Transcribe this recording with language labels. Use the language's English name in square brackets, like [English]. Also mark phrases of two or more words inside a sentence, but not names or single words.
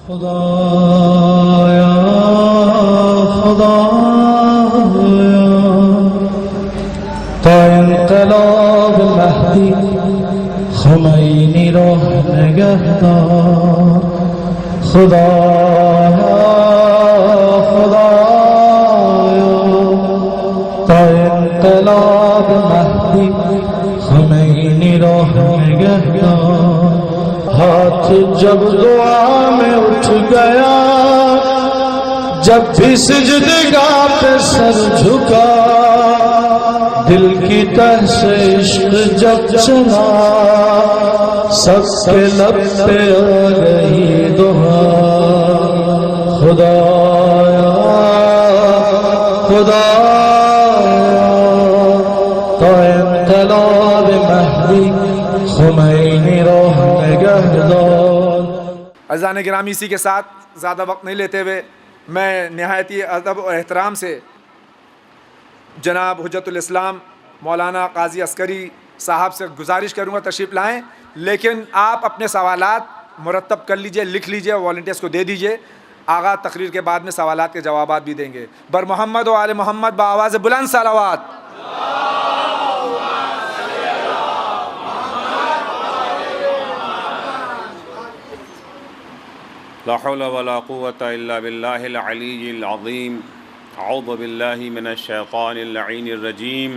[Persian] خدایا خدایا تا انقلاب مهدی خمینی را نگهدار. خدایا خدایا تا انقلاب مهدی خمینی را نگهدار. [Urdu] ہاتھ جب دعا میں اٹھ گیا، جب بھی سجدگاہ پہ سر جھکا، دل کی تہ سے عشق جب چلا، سب کے لب پہ آ گئی دعا. [Persian] خدایا خدایا تا انقلاب مہدی خمینی روح نگہدار. [Urdu] عزیزان گرامی، اسی کے ساتھ زیادہ وقت نہیں لیتے ہوئے میں نہایتی ادب اور احترام سے جناب حجت الاسلام مولانا قاضی عسکری صاحب سے گزارش کروں گا تشریف لائیں، لیکن آپ اپنے سوالات مرتب کر لیجئے، لکھ لیجئے، والنٹیئرس کو دے دیجئے. آغا تقریر کے بعد میں سوالات کے جوابات بھی دیں گے. بر محمد و آل محمد بآواز بلند صلوات. [Arabic] لا حول ولا قوة إلا بالله العلي العظيم. أعوذ بالله من الشيطان اللعين الرجيم.